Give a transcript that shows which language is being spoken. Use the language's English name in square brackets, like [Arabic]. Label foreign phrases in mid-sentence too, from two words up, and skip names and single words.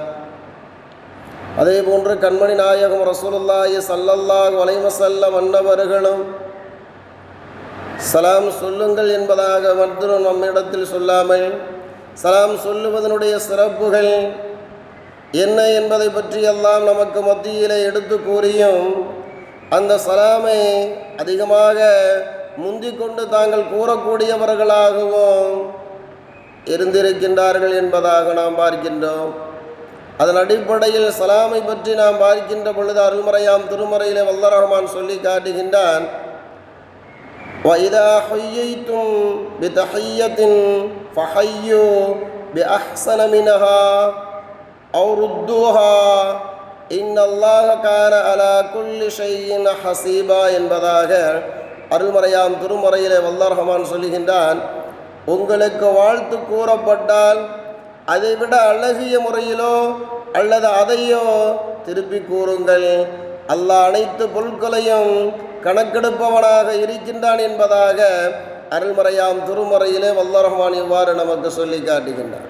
[Tamil] அதே போன்று கண்மணி நாயகம் [Arabic] رسول الله صلى الله عليه وسلم [Tamil] அன்னவர்களும் சலாம் சொல்லுங்கள் என்பதாக மற்றும் நம்மிடத்தில் சொல்லாமல் சலாம் சொல்லுவதனுடைய சிறப்புகள் என்ன என்பதை பற்றி எல்லாம் நமக்கு மத்தியிலே எடுத்து கூறியும் அந்த சலாமை அதிகமாக முந்திக்கொண்டு தாங்கள் கூறக்கூடியவர்களாகவும் இருந்திருக்கின்றார்கள் என்பதாக நாம் பார்க்கின்றோம். அதன் அடிப்படையில் சலாமை பற்றி நாம் பார்க்கின்ற பொழுது அருள்மறையாம் திருமறையிலே வல்ல ரஹ்மான் சொல்லி காட்டுகின்றான், [Arabic] وَإِذَا حُيِّيتُم بِتَحِيَّةٍ فَحَيُّوا بِأَحْسَنَ مِنْهَا أَوْ رُدُّوهَا إِنَّ اللَّهَ كَانَ عَلَى كُلِّ شَيْءٍ حَسِيبًا [Tamil] என்பதாக அருள்மறையாம் திருமறையிலே வல்ல ரஹ்மான் சொல்லுகின்றான், உங்களுக்கு வாழ்த்து கூறப்பட்டால் அதைவிட அழகிய முறையிலோ அல்லது அதையோ திருப்பி கூறுங்கள். அல்லாஹ் அனைத்து பொருட்களையும் கணக்கெடுப்பவனாக இருக்கின்றான் என்பதாக அருள்மறையாம் திருமறையிலே வல்ல ரஹ்மான் இவ்வாறு நமக்கு சொல்லி காட்டுகின்றார்.